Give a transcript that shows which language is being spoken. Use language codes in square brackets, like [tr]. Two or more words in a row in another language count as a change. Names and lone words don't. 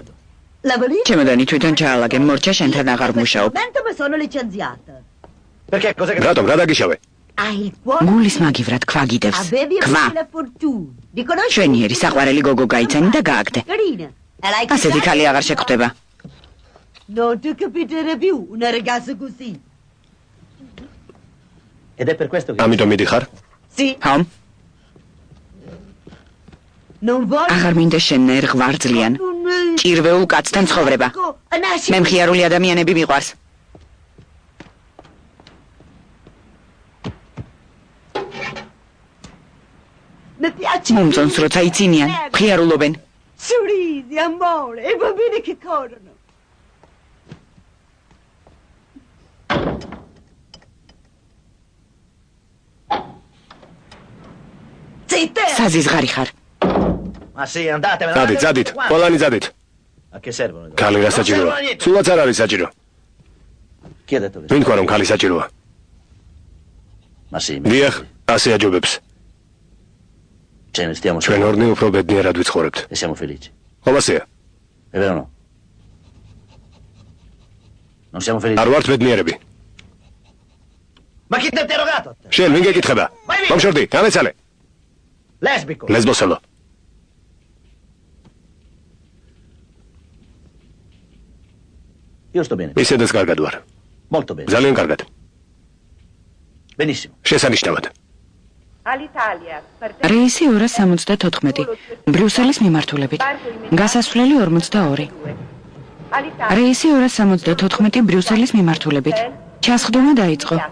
[ka] ჩემოდანი თვითონ ჩაალაგე, მორჩა შენთან აღარ მუშაობ. რატომ, რა დაგიშავე? გულის მაგივრად ქვა გიდევს. ქვა. შვენიერი საყვარელი გოგო გაიცანი და გააგდე. ასეთი ქალი აღარ შეგხვდება. [it] Non ti capiterà più una ragazza così. Ed è per questo che [ka] ამიტომ მიდიხარ? [it] Sì. [ka] ჰომ? [it] Non voglio. [ka] აღარ მინდა შენ ნერღვარძლიან. ჭირვეულ კაცთან ცხოვრება. მე მხიარული ადამიანები მიყვარს. [it] Mi piace. [ka] მომწონს როცა იცინიან, მხიარულობენ. [it] Sorridi, amore, e bambini che corrono. Zitte! [ka] საზიზღარი ხარ. [it] Ma sì, andatevene. [ka] ძადით, ყველანი ძადით. [it] A che servono? [ka] ქალი რა საჭიროა? სულაც არ არის საჭირო. [it] Chi ha detto che? [ka] ვინ თქვა რომ ქალი საჭიროა? [it] Ma sì. [ka] დიახ, ასე აჯობებს. [it] Ce ne stiamo [ka] ჩვენ ორნი უფრო ბედნიერად ვიცხოვრებთ. [it] e siamo felici. [ka] ყოველსია. [it] È vero o no? Non siamo felici. [ka] არ ვართ ბედნიერები. [it] Ma chi ti ha interrogato? [ka] შენ ვინ გეკითხება? მომშორდი, გამეცალე. [it] Lesbico. [ka] ლესბოსელო. [it] Io sto bene. [ka] ისედაც კარგად ვარ. [it] Molto bene. [ka] ძალიან კარგად. [it] Benissimo. [ka] შესანიშნავად. რეისი 274. ბრიუსელის მიმართულებით. გასასვლელი 42. რეისი 274 ბრიუსელის მიმართულებით. ჩასხდომა დაიწყო.